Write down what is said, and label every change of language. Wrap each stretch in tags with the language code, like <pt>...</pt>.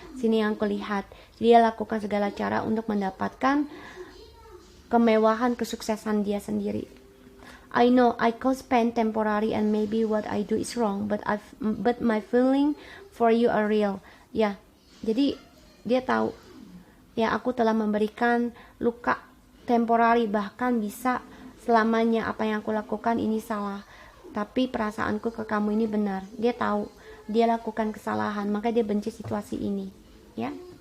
<id>Sini yang kulihat, dia lakukan segala cara untuk mendapatkan kemewahan, kesuksesan dia sendiri.</id> <en>I know I cause pain temporary and maybe what I do is wrong, but my feeling for you are real.</en> <id>Ya, jadi dia tahu ya, aku telah memberikan luka temporari, bahkan bisa selamanya apa yang aku lakukan ini salah, tapi perasaanku ke kamu ini benar. Dia tahu dia lakukan kesalahan, maka dia benci situasi ini ya.</id>